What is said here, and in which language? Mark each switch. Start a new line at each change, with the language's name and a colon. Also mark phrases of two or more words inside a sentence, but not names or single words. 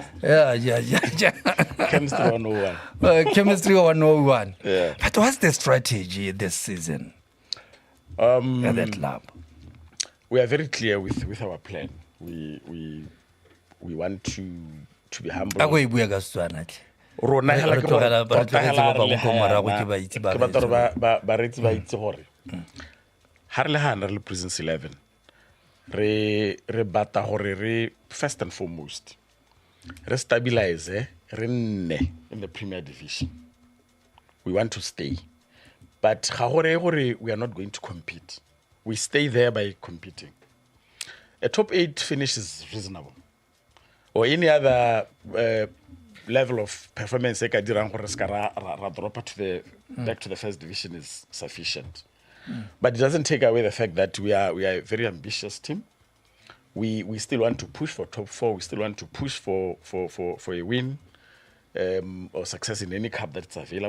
English: Yeah. Chemistry 101. Chemistry 101. Yeah. But what's the strategy this season at that lab? We are very clear with our plan. We want to be humble.
Tswana: Ako ibuya ka Setswana tle. Rona hela ke Ba gore tlogetse ba bangwe ko morago ke ba itse ba ke batla gore ba retsi ba itse gore ha re le hana re le Prisons 11 re bata gore re
English: first and foremost
Tswana: re stabilize re nne
English: in the Premier Division. We want to stay, but
Tswana: ga gore
English: we are not going to compete. We stay there by competing. A top 8 finish is reasonable, or any other level of performance
Tswana: e ka dirang gore ska ra
English: drop to the back to the first division is sufficient. But it doesn't take away the fact that we are a very ambitious team. We still want to push for top 4. We still want to push for a win or success in any cup that's available.